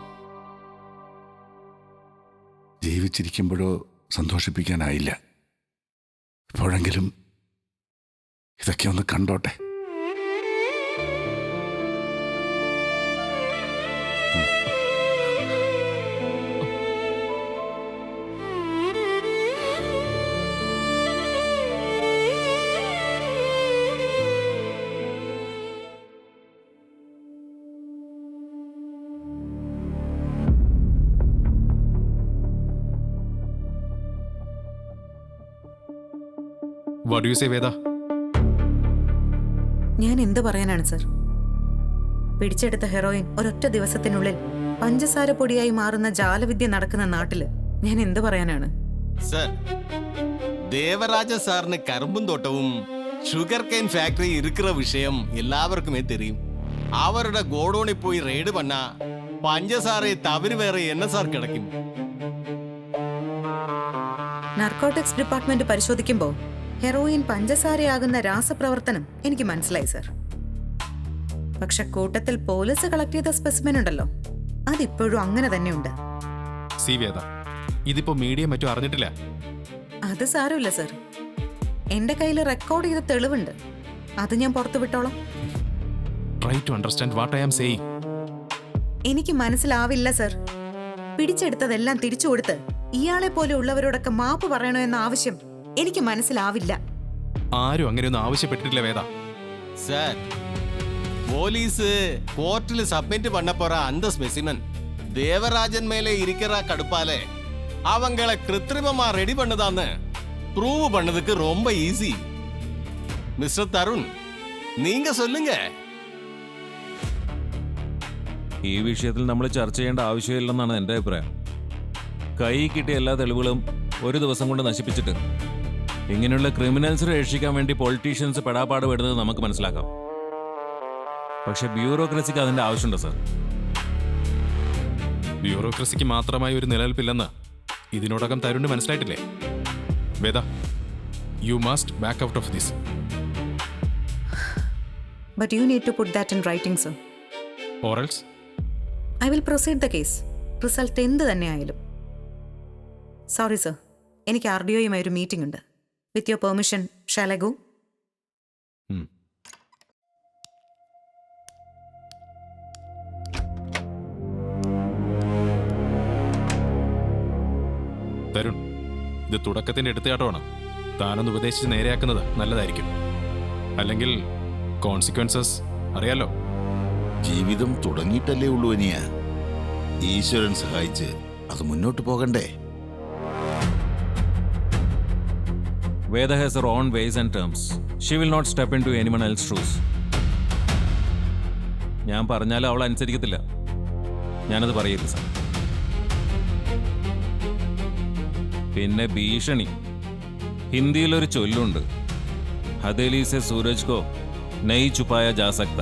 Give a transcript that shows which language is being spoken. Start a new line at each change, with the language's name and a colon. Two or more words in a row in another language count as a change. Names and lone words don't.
Malayalam: ജീവിച്ചിരിക്കുമ്പോഴോ സന്തോഷിപ്പിക്കാനായില്ല. ഇപ്പോഴെങ്കിലും ഇതൊക്കെ ഒന്ന് കണ്ടോട്ടെ.
English: What do you say, Veda?
Malayalam: ഞാൻ എന്ത് പറയാനാണ് സർ? പിടിച്ചെടുത്ത ഹെറോയിൻ ഒരൊറ്റ ദിവസത്തിനുള്ളിൽ പഞ്ചസാര പൊടിയായി മാറുന്ന ജാലവിദ്യ നടക്കുന്ന നാട്ടില് ഞാൻ എന്ത് പറയാനാണ്? സർ, ദേവരാജ സാറിന് കരുമ്പും തോട്ടവും
English: sugar cane factory
Tamil: இருக்கிற விஷயம் எல்லாருக்குமே தெரியும். அவரோட கோடோனில் போய் ரெய்டு பண்ணா பஞ்சசாரை தவிர வேற என்ன சார் கிடைக்கும்?
Malayalam: നാർക്കോട്ടിക്സ് ഡിപ്പാർട്ട്മെന്റ് പരിശോധിക്കുമ്പോൾ ഹെറോയിൻ പഞ്ചസാരയാകുന്ന രാസപ്രവർത്തനം എനിക്ക് മനസ്സിലായി സർ. പക്ഷെ കൂട്ടത്തിൽ പോലീസ് കളക്ട് ചെയ്ത സ്പെസിമെൻ ഉണ്ടല്ലോ, അതിപ്പോഴും അങ്ങനെ തന്നെയുണ്ട്. സി വേദ, ഇതിപ്പോ മീഡിയ മറ്റും അറിഞ്ഞിട്ടില്ല. അത് സാരമില്ല സർ, എന്റെ കയ്യിൽ റെക്കോർഡ് ചെയ്ത തെളിവുണ്ട്, അത് ഞാൻ പുറത്തു വിട്ടോളാം.
English: try to understand what I am saying.
Malayalam: എനിക്ക് മനസ്സിലാവില്ല സർ. പിടിച്ചെടുത്തതെല്ലാം തിരിച്ചു കൊടുത്ത് ഇയാളെ പോലെ ഉള്ളവരോടൊക്കെ മാപ്പ് പറയണോ എന്ന ആവശ്യം എനിക്ക് മനസ്സിലാവില്ല. ആരും അങ്ങനെയൊന്നും ആവശ്യപ്പെട്ടിട്ടില്ല വേദ.
Tamil: சார், போலீஸ் கோர்ட்டில் சப்மிட் பண்ண போற அந்த ஸ்பெசிமன் தேவராஜன் மேலே இருக்கிற கடுப்பாலே அவங்களை கிருத்திரிமமா ரெடி பண்ணதான்னு ப்ரூவ் பண்ணதுக்கு ரொம்ப ஈஸி. மிஸ்டர் தருண், நீங்க சொல்லுங்க.
Malayalam: ഈ വിഷയത്തിൽ നമ്മൾ ചർച്ച ചെയ്യേണ്ട ആവശ്യമില്ലെന്നാണ് എൻ്റെ അഭിപ്രായം. കൈ കിട്ടിയ എല്ലാ തെളിവുകളും ഒരു ദിവസം കൊണ്ട് നശിപ്പിച്ചിട്ട് ഇങ്ങനെയുള്ള ക്രിമിനൽസിനെ രക്ഷിക്കാൻ വേണ്ടി പൊളിറ്റീഷ്യൻസ് പെടാപ്പാട് പെടുന്നത് നമുക്ക് മനസ്സിലാക്കാം. പക്ഷെ ബ്യൂറോക്രസിക്ക് അതിൻ്റെ ആവശ്യമുണ്ടോ സാർ? ബ്യൂറോക്രസിക്ക് മാത്രമായി ഒരു നിലനിൽപ്പില്ലെന്ന് ഇതിനോടകം തരുണ് മനസ്സിലായിട്ടില്ലേ? വേദ,
English: you must back out of this. But you need to put that in writing, sir. Or else? I will proceed the case.
Malayalam: റിസൾട്ട് എന്ത് തന്നെ ആയാലും. സോറി സർ, എനിക്ക് RDOയുമായി ഒരു മീറ്റിംഗ് ഉണ്ട്.
English: with your permission shall I go?
Malayalam: തരുൺ, ഇത് തുടക്കത്തിന്റെ എടുത്തുചാട്ടമാണ്. താനൊന്ന് ഉപദേശിച്ച് നേരെയാക്കുന്നത് നല്ലതായിരിക്കും. അല്ലെങ്കിൽ കോൺസിക്വൻസസ് അറിയാലോ. ജീവിതം തുടങ്ങിയിട്ടല്ലേ ഉള്ളൂ അനിയ. ഈശ്വരൻ സഹായിച്ച് അത് മുന്നോട്ട് പോകണ്ടേ?
English: Veda has her own ways and terms. She will not step into anyone else's shoes.
Malayalam: ഞാൻ പറഞ്ഞാലും അവൾ അനുസരിക്കത്തില്ല. ഞാനത് പറയരുത് സാർ. പിന്നെ ഭീഷണി. ഹിന്ദിയിലൊരു ചൊല്ലുണ്ട്,
Hindi: हथेली से सूरज को नहीं छुपाया जा सकता.